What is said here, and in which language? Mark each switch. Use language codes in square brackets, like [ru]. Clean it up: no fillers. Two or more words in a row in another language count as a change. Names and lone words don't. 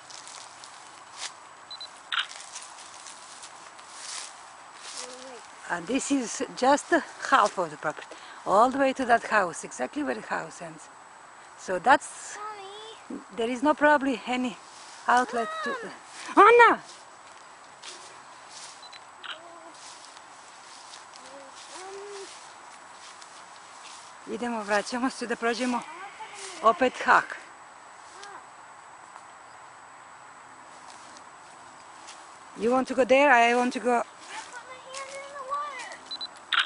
[en] And this is just half of the property. All the way to that house, exactly where the house ends. So that's, Mommy. there is no probably any outlet to... Anna! [sr] Idemo, vraćamo se da prođemo opet hak. [en] You want to go there, I want to go... I put my hand in the water.